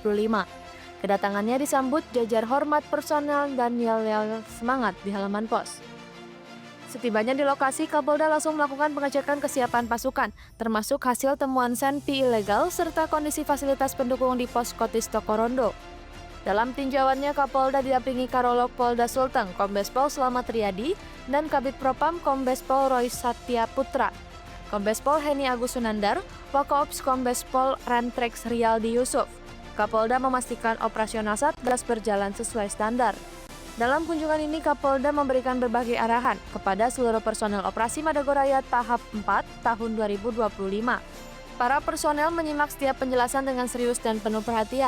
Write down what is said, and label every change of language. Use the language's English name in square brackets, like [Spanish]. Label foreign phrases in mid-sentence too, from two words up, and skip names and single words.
[Indonesian] Kedatangannya disambut jajar hormat personel dan yel-yel semangat di halaman pos. Setibanya di lokasi, Kapolda langsung melakukan pengecekan kesiapan pasukan, termasuk hasil temuan senpi ilegal serta kondisi fasilitas pendukung di Poskotis Tokorondo. Dalam tinjauannya, Kapolda didampingi Karolog Polda Sulteng, Kombes Pol Slamet Riyadi, dan Kabid Propam Kombes Pol Roy Satya Putra, Kombes Pol Heni Agus Sunandar, Wakoops Kombes Pol Rentrex Riyaldi Yusuf. Kapolda memastikan operasional Satgas berjalan sesuai standar. Dalam kunjungan ini, Kapolda memberikan berbagai arahan kepada seluruh personel operasi Madagoraya tahap 4 tahun 2025. Para personel menyimak setiap penjelasan dengan serius dan penuh perhatian.